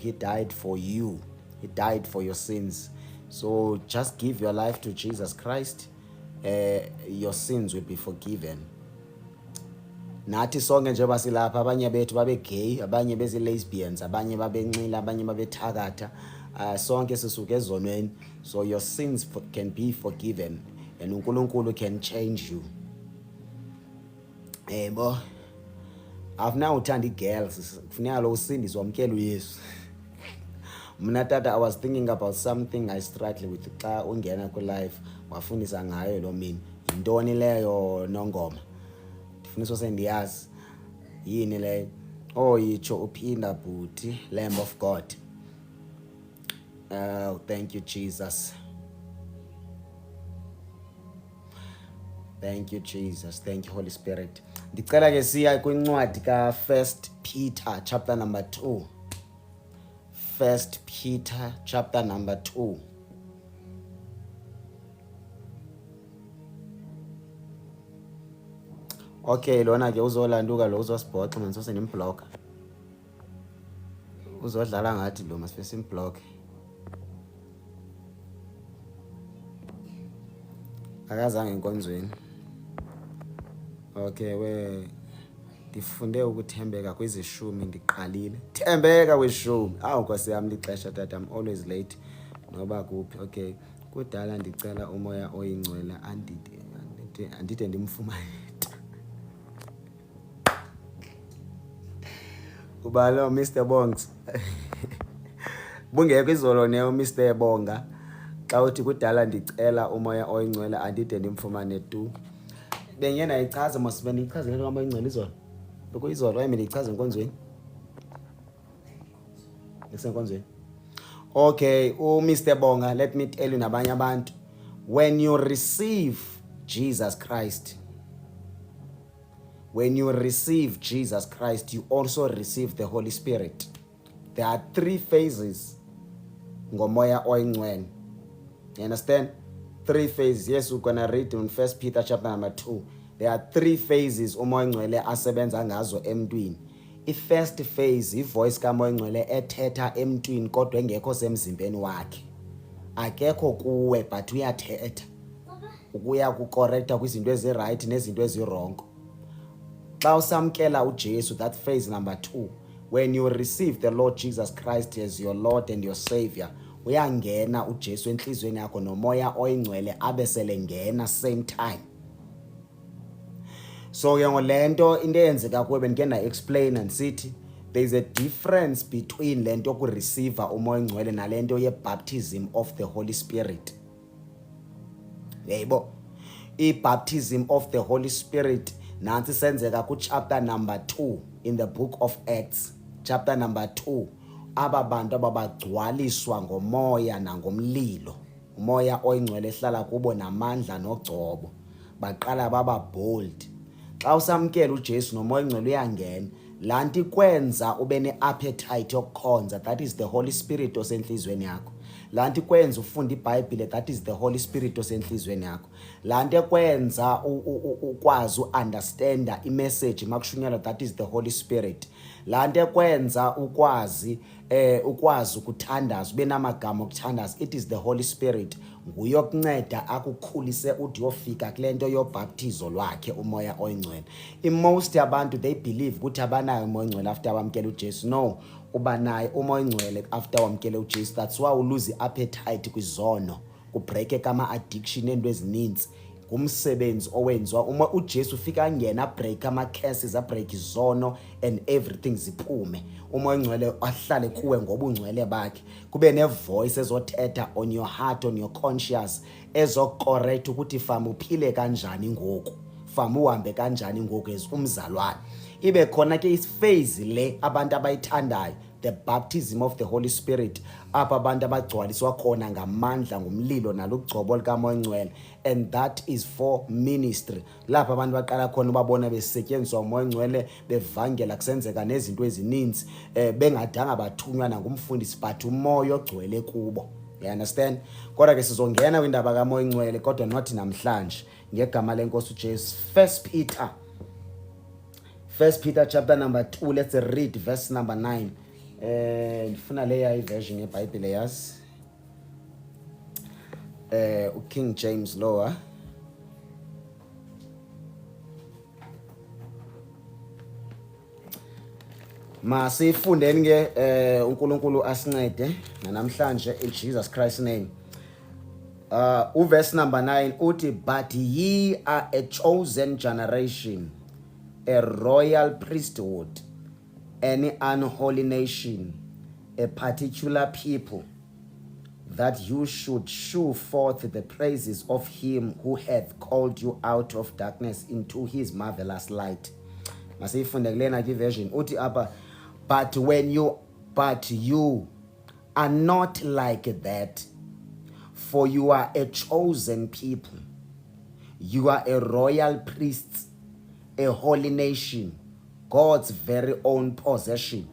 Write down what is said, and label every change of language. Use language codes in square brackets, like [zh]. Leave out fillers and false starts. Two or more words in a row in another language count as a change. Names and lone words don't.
[en] He died for you. He died for your sins. So just give your life to Jesus Christ. Your sins will be forgiven. [xh] Nathi sonke nje basilapha, abanye bethu babe gay, abanye bezi lesbians, abanye babenxila, abanye babethakatha. Sonke sisuke ezonweni. [en] So your sins can be forgiven and uNkulunkulu can change you. [xh] Bo afuna uthanda igirls, kufuneka lo usindiswa wamkela uYesu. Mna tata, [en] I was thinking about something I struggle with [xh] xa ungena ku life wafundisa ngayo lo mina. Yintoni leyo Nongoma? Ndifundiswa sendiyazi. [zu] Yini le? Oh, yitsho uphinda bhuti, [en] Lamb of God. Oh, thank you Jesus. Thank you Jesus. Thank you Holy Spirit. [xh] Ndicela ke siya kwincwadi ka 1 Peter [en] chapter number 2. 1 Peter chapter number 2. [zu] Okay, lona ke uzolanduka lo uzosibhoxa manje sose nimblock. Uzodlala ngathi lo masife simblock. [xh] Akazange enkonzweni. Okay, ndifunde ukuthembeka kwizishumi ndiqalile. Thembeka kwishumi. Awu Nkosi yami lixesha tata, [en] I'm always late [xh] noba kuphi. Okay, kudala ndicela umoya oyingcwele andide ndimfumaneta. Uba lo Mr Bongs. Bungekho izolo ne Mr Bonga xa uthi kudala ndicela umoya oyingcwele andide ndimfumane tu. Bengena ichaza mos bendichaze lento kamoya oyingcwele izolo. Bekuyizolo wayemi ndichaza enkonzweni. [zu] Ngisenkonzweni. [en] Okay, Mr Bonga, let me tell you [xh] nabanye abantu, [en] when you receive Jesus Christ, when you receive Jesus Christ, you also receive the Holy Spirit. There are 3 phases [xh] ngomoya oyingcwele. [en] You understand? 3 phases. Yes, we're gonna read in 1 Peter chapter number 2. There are 3 phases [xh] umoya oyingcwele asebenza ngazo emntwini. [en] I-first phase, [xh] ivoice kamoya oyingcwele ethetha emntwini kodwa engekho semzimbeni wakhe. Akekho kuwe but uyathetha. Ukuya kucorrecta kwizinto eziright nezinto ezirongo. Xa usamkela uJesu, [en] that phase number 2, when you receive the Lord Jesus Christ as your Lord and your Savior, [xh] uyangena uJesu enhlizweni yakho nomoya oyingcwele abesele ngena [en] same time. [xh] So ke ngolento into eyenzeka kuwe bendike na explain and sithi [en] there is a difference between [xh] lento ku receive umoya oyingcwele nalento ye [en] baptism of the Holy Spirit. Yebo, I baptism of the Holy Spirit [xh] nansi senzeka ku [en] chapter number 2 in the book of Acts, chapter number 2. [xh] Aba bantu ababagcwaliswa ngomoya nangomlilo, umoya oyingcwele ehlala kubo namandla nogcobo, baqala baba bold. Xa usamkela uJesu nomoya oyingcwele uyangena, lanti kwenza ube ne-appetite yokukhonza, [en] that is the Holy Spirit [xh] osenhlizweni yakho. Lanti kwenza ufunda iBhayibhile, [en] that is the Holy Spirit [xh] osenhlizweni yakho. Lanti kwenza ukwazi uunderstanda imessage makushunyelwa, [en] that is the Holy Spirit. [xh] Lanti kwenza ukwazi ukuthandaza, ube namagama okuthandaza, [en] it is the Holy Spirit. [xh] Nguyokunceda akukhulise uthi yofika kulento yobhaptizo lwakhe umoya oyingcwele. Most abantu [en] they believe [xh] ukuthi abanayo umoya oyingcwele after bamkela uJesu. No, uba naye umoya oyingcwele after wamkela uJesu. That's why uluze appetite kwizono, kubreak kama addiction ento ezininzi. [zu] Ngumsebenzi owenziwa uma uJesu ufika angena break ama curses, break izono and everything ziphume. [xh] Umoya oyingcwele ahlale kuwe ngoba ungcwele bakhe. Kube ne voice ezothetha [en] on your heart, on your conscious, [zu] ezocorrect ukuthi fama uphile kanjani ngoku, fama uhambe kanjani ngoku as umzalwane. [xh] Ibe khona ke phase le abantu abayithandayo, [en] the baptism of the Holy Spirit, [xh] apha abantu abagcwaliswa khona ngamandla ngomlilo nalugcobo likamoya oyingcwele, [en] and that is for ministry. [xh] Lapha abantu baqala khona ubabona besetyenziswa umoya oyingcwele, bevangela kusenzeka nezinto ezininzi, bengadanga bathunywa nangumfundisi but umoya ogcwele kubo. [en] You understand? [xh] Kodwa ke sizongena kwindaba kamoya oyingcwele kodwa not namhlanje ngegama lenkosi uJesu. [en] 1 Peter chapter number 2, let's read verse number 9. [xh] Ndifuna leya iversion yeBhayibhile yazi. [en] King James lower. [xh] Masifundeni ke uNkulunkulu asincede namhlanje [en] in Jesus Christ name. Verse number 9 uthi, but ye are a chosen generation, a royal priesthood, an unholy nation, a particular people, that you should shew forth the praises of him who hath called you out of darkness into his marvelous light. [xh] Masifunde kulena version uthi apha, [en] but you are not like that, for you are a chosen people, you are a royal priest, a holy nation, God's very own possession.